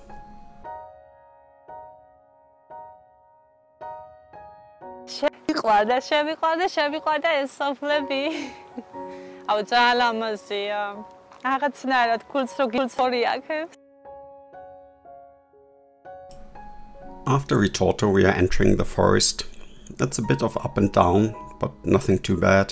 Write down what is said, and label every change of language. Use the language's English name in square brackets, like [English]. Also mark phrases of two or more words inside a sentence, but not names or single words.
[Georgian] შევიყვარდა ეს სოფლები. აუ ძალიან ლამაზია. რაღაცნაირად გულწრფელი აქ. [English] After Ritorto we are entering the forest. It's a bit of up and down, but nothing too bad.